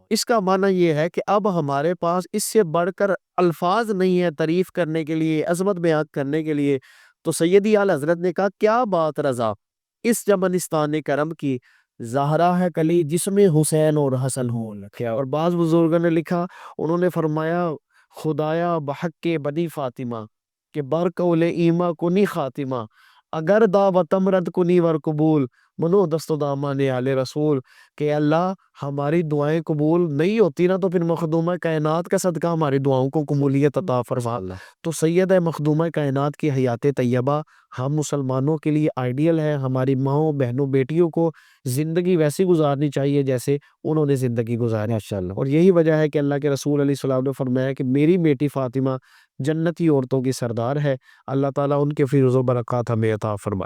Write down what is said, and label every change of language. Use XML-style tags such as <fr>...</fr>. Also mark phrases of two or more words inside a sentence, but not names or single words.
<ur>اس کا معنی یہ ہے کہ اب ہمارے پاس اس سے بڑھ کر الفاظ نہیں ہے تعریف کرنے کے لیے، عظمت بیان کرنے کے لیے۔ تو سیدی اعلیٰ حضرت نے کہا کیا بات رضا اس چمنستان کرم کی، زہرا ہے کلی جس میں حسین اور حسن ہو لکھا۔ اور بعض بزرگوں نے لکھا، انہوں نے فرمایا</ur> <fa>خدایا بحق کے بنی فاطمہ کہ بر قول ایما کنی خاتمہ، اگر دعوتم رد کنی ور قبول منو دست و دامان آل رسول،</fa> <ur>کہ اللہ ہماری دعائیں قبول نہیں ہوتی نا تو پھر مخدومہ کائنات کا صدقہ ہماری دعاؤں کو قبولیت عطا فرما۔ تو سیدہ مخدومہ کائنات کی حیات طیبہ ہم مسلمانوں کے لیے آئیڈیل ہے۔ ہماری ماؤں بہنوں بیٹیوں کو زندگی ویسی گزارنی چاہیے جیسے انہوں نے زندگی گزاری، اور یہی وجہ ہے کہ اللہ کے رسول</ur> <ar>علیہ السلام</ar> <ur>نے فرمایا کہ میری بیٹی فاطمہ جنتی عورتوں کی سردار ہے، اللہ تعالیٰ ان کے فیض و برکات ہمیں عطا فرمائے۔</ur>